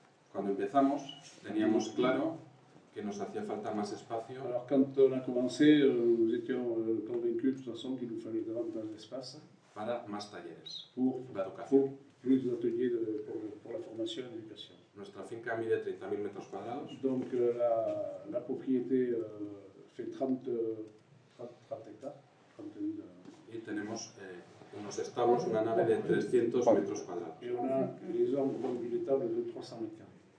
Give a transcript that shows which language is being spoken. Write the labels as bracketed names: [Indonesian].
[Spanish] Cuando empezamos teníamos claro que nos hacía falta más espacio [French] Alors, quand on a commencé, nous étions convaincus de toute façon qu'il nous fallait davantage d'espace [Spanish] para más talleres [French] pour [Spanish] de educación. [French] plus d'ateliers pour la formation et l'éducation. [Spanish] Nuestra finca mide 30.000 metros cuadrados [French] Donc, la propriété fait 30 hectares. 30 000, [Spanish] y tenemos unos establos, una nave de 300 metros cuadrados. [French] et on a les hommes donc une étable de 300 mètres carrés.